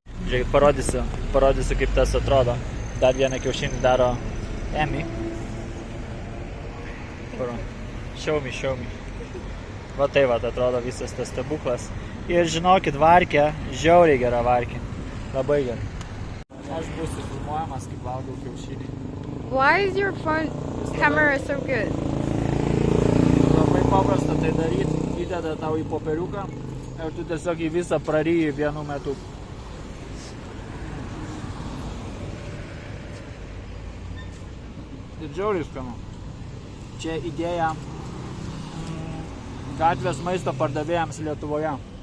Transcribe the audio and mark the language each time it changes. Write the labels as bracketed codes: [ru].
[lt] Žiūrėkit, parodysiu, kaip tas atrodo. Dar vieną kiaušinį daro Emi. [en] Show me. [lt] Va tai va, atrodo visas tas stebuklas. Ir žinokit, varkė, žiauriai gera varkė. Labai gera. Aš būsiu filmuojamas, kaip valgau kiaušinį. [en] Why is your phone camera so good? [lt] Labai paprasta tai daryti. Įdeda tau į popieriuką ir tu tiesiog į visą praryji vienu metu. Ir žiauriai skanu. Čia idėja gatvės maisto pardavėjams Lietuvoje.